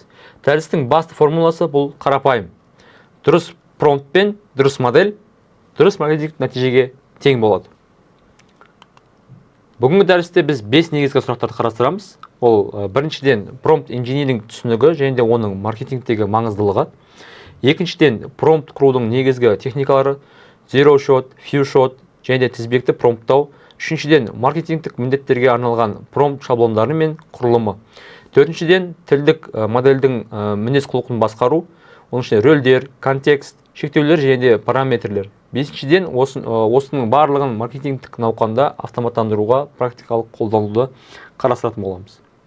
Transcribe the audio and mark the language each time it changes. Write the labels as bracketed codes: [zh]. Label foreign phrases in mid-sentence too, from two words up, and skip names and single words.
[kk] Дәрістің басты формуласы бұл қарапайым. Дұрыс промпт пен дұрыс модель дұрыс маркетинг нәтижеге тең болады. Бүгінгі дәрісте біз 5 негізгі сұрақтарды қарастырамыз. Ол біріншіден промпт инжиниринг түсінігі және де оның маркетингтегі маңыздылығы. Екіншіден промпт құрудың негізгі техникалары, [en] zero shot, few shot [kk] және де тізбекті промпттау. Үшіншіден маркетингтік міндеттерге арналған промпт шаблондары мен құрылымы. Төртіншіден тілдік модельдің мінез құлқын басқару. Оның ішінде рөлдер, контекст, шектеулер және де параметрлер. Бесіншіден осының барлығын маркетингтік науқанда автоматтандыруға практикалық қолдануды қарастыратын боламыз.